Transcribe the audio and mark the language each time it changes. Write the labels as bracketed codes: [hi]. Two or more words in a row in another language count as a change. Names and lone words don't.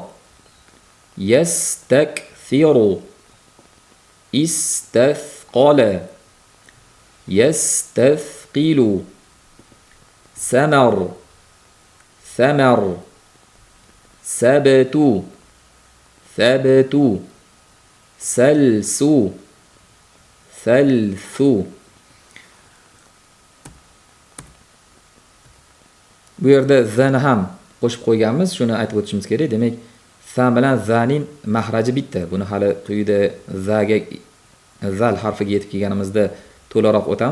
[ar] يستكثر استثقل يستثقل سمر ثمر سبت ثبت سلس ثلث. [uz] Bu yerda zani ham qo'shib qo'yganmiz, shuni aytib o'tishimiz kerak. Demak, fa bilan zaning mahraji bitta. Buni hali quyida zaga zal harfiga yetib kelganimizda to'laroq o'tamiz.